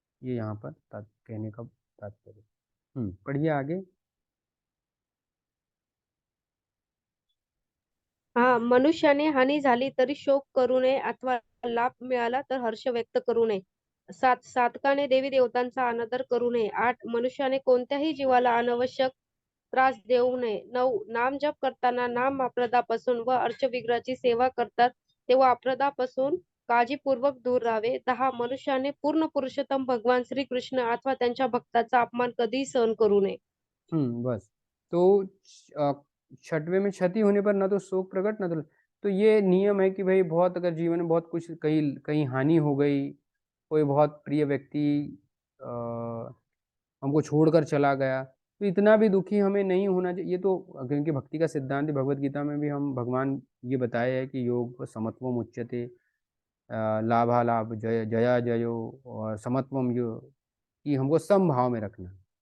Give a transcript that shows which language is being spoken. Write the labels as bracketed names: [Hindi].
[Hindi] ये यहाँ पर कहने का तात्पर्य। पढ़िए आगे। [Marathi] हा, मनुष्याने हानी झाली तरी शोक करू नये अथवा लाभ मिळाला तर हर्ष व्यक्त करू नये। 7, साधकाने देवी देवतांचा अनादर करू नये। 8, मनुष्याने कोणत्याही जीवाला अनावश्यक त्रास देऊ नये। 9, नाम जप करताना नाम अपराधापासून व अर्चविग्रहाची सेवा करतात तेव्हा अपराधापासून काळजीपूर्वक दूर राहावे। 10, मनुष्याने पूर्ण पुरुषोत्तम भगवान श्री कृष्ण अथवा त्यांच्या भक्ताचा अपमान कधीही सहन करू नये। [Hindi] बस तो छठवें में क्षति होने पर न तो शोक प्रकट न तो ये नियम है कि भाई बहुत अगर जीवन में बहुत कुछ कहीं कहीं हानि हो गई, कोई बहुत प्रिय व्यक्ति हमको छोड़कर चला गया, तो इतना भी दुखी हमें नहीं होना चाहिए। ये तो क्योंकि भक्ति का सिद्धांत भगवत गीता में भी हम भगवान ये बताए है कि योग समत्वम उच्यते, लाभा लाभ जय जया जयो और समत्वम यो, कि हमको समभाव में रखना।